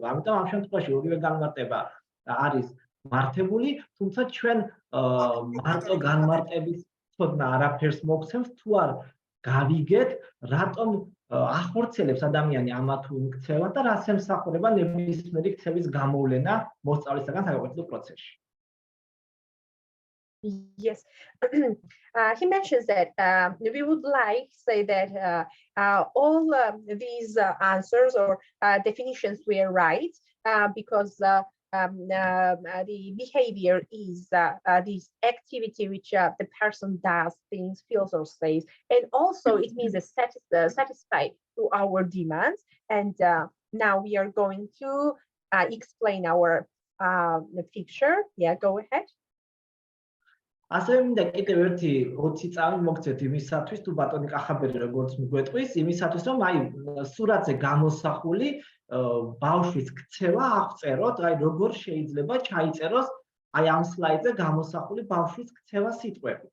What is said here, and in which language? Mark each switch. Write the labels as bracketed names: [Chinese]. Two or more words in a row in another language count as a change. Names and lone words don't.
[Georgian] ამიტომ ამ შემთხვევაში ორივე განმარტება არის მართებული, თუმცა ჩვენ მარტო განმარტების ცოდნა არაფერს მოგცემს, თუ არ გავიგეთ, რატომ ახორციელებს ადამიანი ამა თუ იმ ქცევას და რას ემსახურება ნებისმიერი ქცევის გამოვლენა მოსწავლისაგან საგაკვეთილო პროცესში. [English] Yes, he mentions that we would like say that all these answers or definitions were right because the behavior is this activity which the person does, thinks, feels, or says, and also it means a satisfied to our demands. And now we are going to explain our picture. Yeah, go ahead. [Georgian] ასევე მინდა კიდევ ერთი 20 წამი მოგცეთ იმისათვის თუ ბატონი კახაბერი როგორც მიგვეტყვის იმისათვის რომ აი სურათზე გამოსახული ბავშვის ქცევა აღწეროთ აი როგორ შეიძლება ჩაიწეროს აი ამ სლაიდზე გამოსახული ბავშვის ქცევა სიტყვებით.